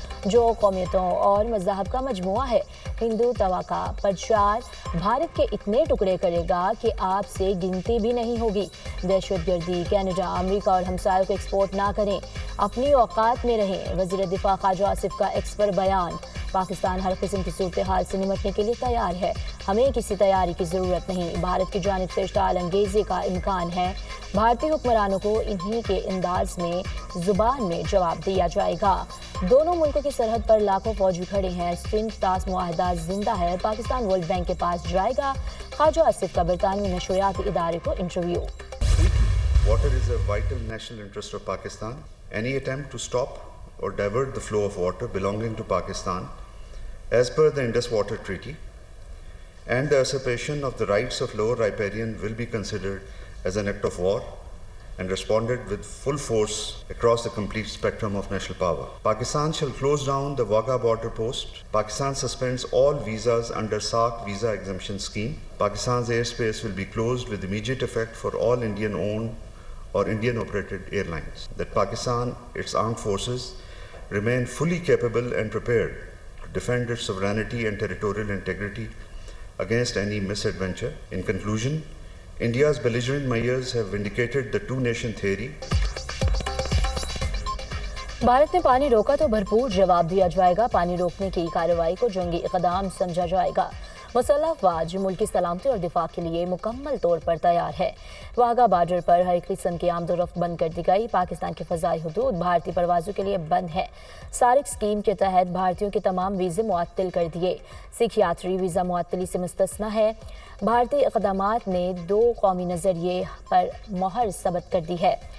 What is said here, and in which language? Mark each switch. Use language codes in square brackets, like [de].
[ur] جو قومیتوں اور مذاہب کا مجموعہ ہے۔ ہندو توا کا پرچار بھارت کے اتنے ٹکڑے کرے گا کہ آپ سے گنتی بھی نہیں ہوگی۔ دہشت گردی کینیڈا، امریکہ اور ہمسایوں کو ایکسپورٹ نہ کریں، اپنی اوقات میں رہیں۔ وزیر دفاع خواجہ آصف کا ایکس پر بیان، پاکستان ہر قسم کی صورتحال سے نمٹنے کے لیے تیار ہے، ہمیں کسی تیاری کی ضرورت نہیں۔ بھارت کی جانب سے اشتعال انگیزی کا امکان ہے، بھارتی حکمرانوں کو انہی کے انداز میں زبان میں جواب دیا جائے گا۔ دونوں ملکوں کی سرحد پر لاکھوں فوجی کھڑے ہیں، سیم تاز معاہدہ زندہ ہے، پاکستان ورلڈ بینک کے پاس جائے گا۔ خواجہ آصف کا برطانوی نشریاتی ادارے کو interview. [en] Water is a vital national interest of Pakistan. Any attempt to stop or divert the flow of water belonging to Pakistan as per the Indus Water Treaty and the usurpation of the rights of Lower Riparian will be considered as an act of war and responded with full force across the complete spectrum of national power. Pakistan shall close down the Wagah border post. Pakistan suspends all visas under SAARC visa exemption scheme. Pakistan's airspace will be closed with immediate effect for all Indian-owned or Indian-operated airlines. That Pakistan, its armed forces, remain fully capable and prepared to defend its sovereignty and territorial integrity against any misadventure. In conclusion, India's belligerent measures have vindicated the two-nation theory. [ur] Bharat نے پانی روکا تو بھرپور جواب دیا جائے گا، پانی روکنے کی کارروائی کو جنگی اقدام سمجھا جائے گا۔ مسلح افواج ملک کی سلامتی اور دفاع کے لیے مکمل طور پر تیار ہے۔ واگا بارڈر پر ہر قسم کی آمد و رفت بند کر دی گئی۔ پاکستان کی فضائی حدود بھارتی پروازوں کے لیے بند ہے۔ سارک اسکیم کے تحت بھارتیوں کے تمام ویزے معطل کر دیے۔ سکھ یاتری ویزا معطلی سے مستثنی ہے۔ بھارتی اقدامات نے 2 قومی نظریے پر مہر ثبت کر دی ہے۔